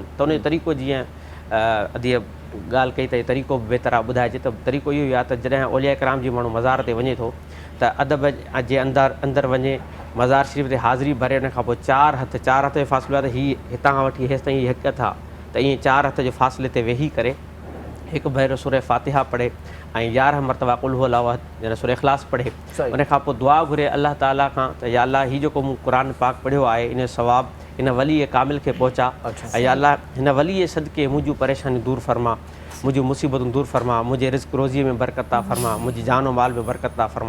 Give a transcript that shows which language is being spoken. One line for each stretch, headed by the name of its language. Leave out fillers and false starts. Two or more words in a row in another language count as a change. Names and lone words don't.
Sindhi: त उन जो तरीक़ो जीअं अदीअ ॻाल्हि कई त इहो तरीक़ो बि बहितर आहे ॿुधाइजे त तरीक़ो इहो ई आहे त जॾहिं औलिया कराम जी माण्हू मज़ार ते वञे थो त अदब जे अंदरि वञे मज़ार शरीफ़ ते हाज़िरी भरे उन खां पोइ चारि हथ जो फ़ासिलो आहे त हीअ हितां खां वठी हेसि ताईं हिकु हथ आहे त ईअं 4 हथ जे फ़ासिले ते वेही करे हिकु भेरो सूरह फ़ातिहा पढ़े ऐं 11 मरतबा
Arabic: قل هو الله أحد
Sindhi: यानी सूरह इख़लास पढ़े। उन खां पोइ दुआ घुरे अल्लाह ताला खां त या अल्लाह हीउ जेको मूं क़ुरान पाक पढ़ियो आहे इन सवाबु हिन वली कामिल खे पहुचा ऐं या अल्लाह हिन वली सदके मुंहिंजूं परेशानियूं दूरि फरमा, मुंहिंजूं मुसीबतूं दूरि फरमा, मुंहिंजे रिज़्क़ रोज़ीअ में बरकत था फरमा, मुंहिंजी जान माल में बरकत था फरमा।